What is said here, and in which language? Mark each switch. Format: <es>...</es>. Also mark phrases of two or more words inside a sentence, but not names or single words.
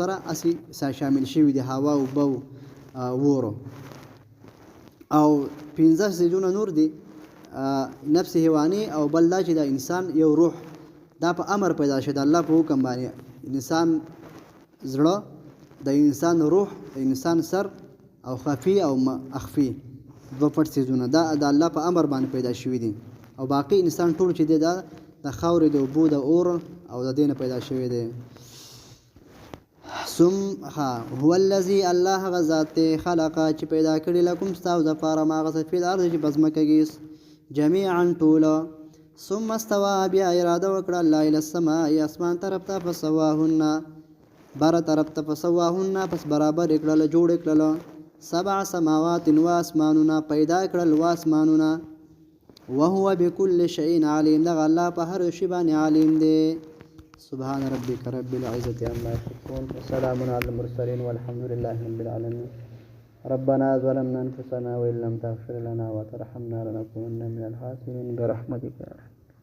<ps>سره هسې شامل شوي دي هوا اوبه وورو او 15 څیزونه نور دي نفس حیواني او بل دا چې د انسان یو روح دا په امر پیدا شي د الله په حکم باندې انسان زړه د انسان روح د انسان سر او خفي او اخفي دوه پټ څیزونه دا د الله په امر باندې پیدا شوي دي او باقي انسان ټول چې دی دا د خاورې د اوبو د اور او د دې نه پیدا شوی دی</ps> <ar>هو الذي</ar> <ps>الله هغه ذات خلق چې پیدا کړي لکم ستاسو دپاره ما هغه څه</ps> <ar>فی الارض</ar> <ps>چې په ځمکه کې جمیعا ټوله</ps> <ar>ثم استوى</ar> <ps>بیا اراده وکړه الله</ps> <ar>الى السماء</ar> <ps>اسمان طرف ته فسواهن بر طرف ته</ps> <ar>فسواهن</ar> <ps>پس برابر کړل جوړ کړل</ps> <ar>7 سماوات</ar> <ps>و اسمانونه پیدا کړل و اسمانونه</ps> <ar>وهو بكل شيء عليم</ar> <ps>دغه الله په هر شی باندې عالم دی</ps> <ar>سبحان ربك رب العزة عما يصفون وسلام على المرسلين والحمد لله رب العالمين ربنا ظلمنا أنفسنا وإن لم تغفر لنا وترحمنا لنكونن من الخاسرين برحمتك</ar>